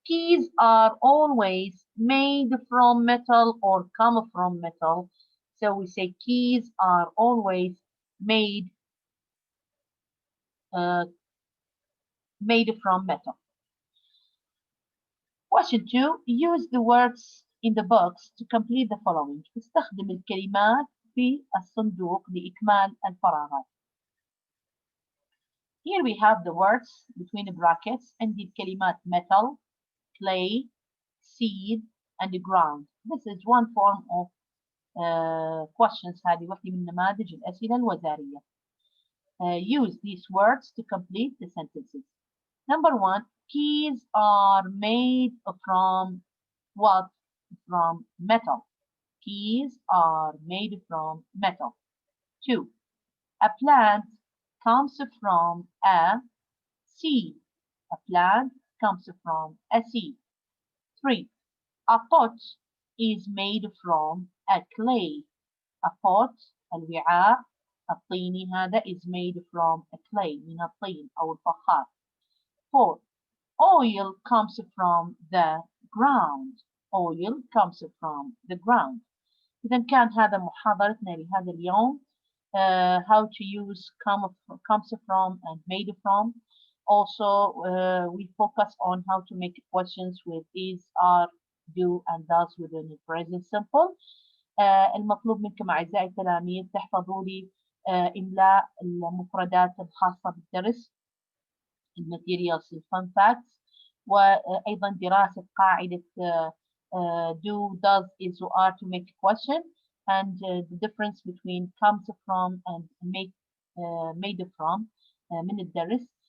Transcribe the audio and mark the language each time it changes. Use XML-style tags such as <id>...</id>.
<en>Keys are always made from metal or come from metal. So we say keys are always made from metal. Question 2. Use the words in the box to complete the following.</en> <ar>استخدم الكلمات في الصندوق لإكمال الفراغات.</ar> <en>Here we have the words between the brackets and the الكلمات metal, clay, seed, and ground. This is one form of questions.</en> <ar>هذه واحدة من نماذج الأسئلة الوزارية.</ar> <en>Use these words to complete the sentences. Number 1. Keys are made from what? From metal. Keys are made from metal. 2. A plant comes from a seed. A plant comes from a seed. 3. A pot is made from a clay. A pot</en> <ar>الوعاء الطيني هذا</ar> <en>is made from a clay</en> <ar>من الطين أو الفخار.</ar> <en>4. Oil comes from the ground. Oil comes from the ground.</en> <ar>إذا كان هذا محاضرتنا لهذا اليوم.</ar> <en>How to use comes from and made from. Also, we focus on how to make questions with is, are, do, and does within the present simple.</en> <ar>المطلوب منكم أعزائي التلاميذ تحفظوا لي إملاء المفردات الخاصة بالدرس الماتيريالز الفun facts وأيضا دراسة قاعدة do, does, is, or are</ar> <en>to make a question and the difference between comes from and made from</en> <ar>من الدرس.</ar>